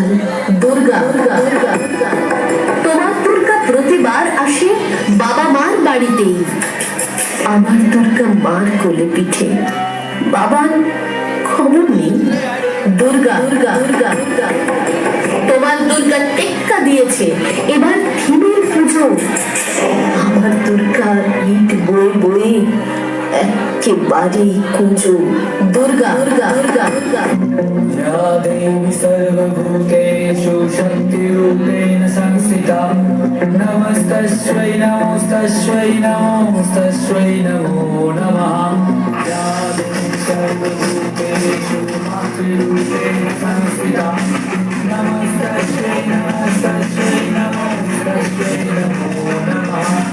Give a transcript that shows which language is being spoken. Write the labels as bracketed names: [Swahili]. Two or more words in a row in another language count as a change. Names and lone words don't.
[Bangla] দুর্গা তোমার দুর্গা প্রতিবার আসে বাবা মার বাড়িতেই, আমার দুর্গা মার কোলে পিঠে, বাবার খবর নেই। দুর্গা তোমার দুর্গা টেক্কা দিয়েছে এবার থিমের পুজো, আমার দুর্গা ইট বয়ে বয়ে একেবারে কুঁজো। দুর্গা [Sanskrit] या देवी सर्वभूतेषु शक्तिरूपेण संस्थिता नमस्तस्यै नमस्तस्यै नमस्तस्यै नमो नमः। या देवी सर्वभूतेषु मातृरूपेण संस्थिता नमस्तस्यै नमस्तस्यै नमस्तस्यै नमो नमः।